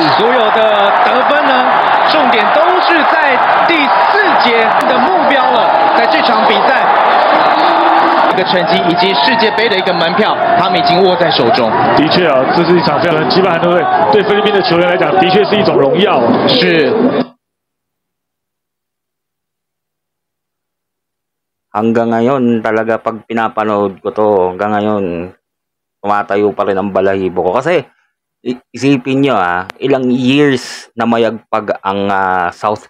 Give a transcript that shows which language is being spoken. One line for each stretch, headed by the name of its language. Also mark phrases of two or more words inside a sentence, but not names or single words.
Chinese: 所有的得分呢，重点都是在第4节的目标了，在这场比赛一个成绩以及世界杯的一个门票，他们已经握在手中。的确啊，这是一场非常击败韩队，对菲律宾的球员来讲，的确是一种荣耀。是。
Filipino: Hanggang ngayon talaga pag pinapanood ko to, hanggang ngayon tumatayo pa rin ang balahibo ko kasi isipin nyo ilang years na mayagpag ang South